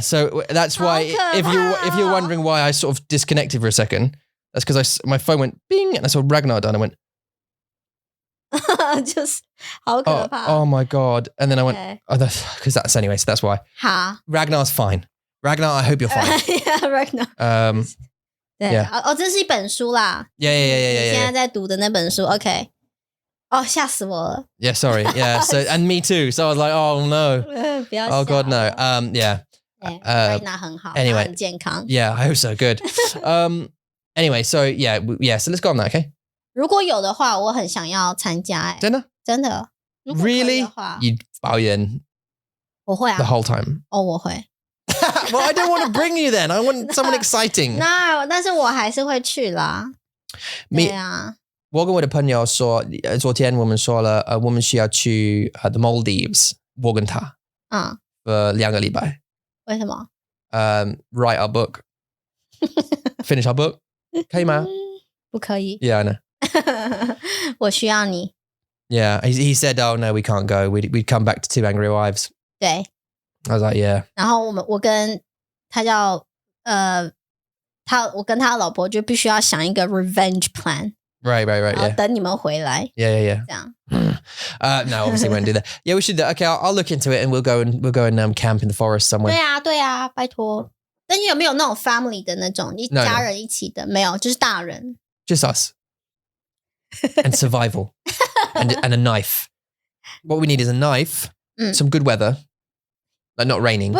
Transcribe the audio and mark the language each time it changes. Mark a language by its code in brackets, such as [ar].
[en] So that's why if you're wondering why I sort of disconnected for a second, that's because my phone went bing, and I saw Ragnar die, and I went. [zh] Just 好可怕. [en] Oh my god! And then I went, because that's anyway. So that's why. Ragnar's fine. Ragnar, I hope you're fine. [zh] Yeah, Ragnar. 对，这是一本书啦。 [en] Yeah. [zh] 你现在在读的那本书 ，OK。吓死我了。 [en] Yeah, sorry. Yeah, so and me too. So I was like, oh no. [zh] 不要。 [en] Oh god, no. Yeah. [zh] Ragnar 很好。 [en] Anyway, [zh] 很健康。 [en] Yeah, I hope so. Good. Anyway, so yeah. So let's go on that, okay? [zh] 如果有的话，我很想要参加。真的？真的。 [en] Really? You 抱怨？ [zh] 我会啊。 [en] The whole time. [zh] 我会。 [en] Well, I don't want to bring you then. I want someone exciting. [zh] No, 但是我还是会去啦。对啊。我跟我的朋友说，昨天我们说了，我们需要去the Maldives，我跟他，2个礼拜。为什么 [en] ？Write our book, finish our book， [zh] 可以吗？不可以。 [en] Yeah, I know. [zh] 我需要你。 [en] Yeah, he said, "Oh no, we can't go. We'd come back to Two Angry Wives." [zh] 对。 [en] I was like, "Yeah." [zh] 然后我跟他叫我跟他老婆就必须要想一个 [en] revenge plan. Right. Yeah. [zh] 等你们回来。 [en] Yeah. [zh] 这样。 [en] No, obviously won't do that. Yeah, we should. Okay, I'll look into it and we'll go and camp in the forest somewhere. [zh] 对啊，拜托。但有没有那种 family 的那种，一家人一起的？没有，就是大人。 [en] Just us. And survival. and a knife. What we need is a knife, some good weather, like not raining.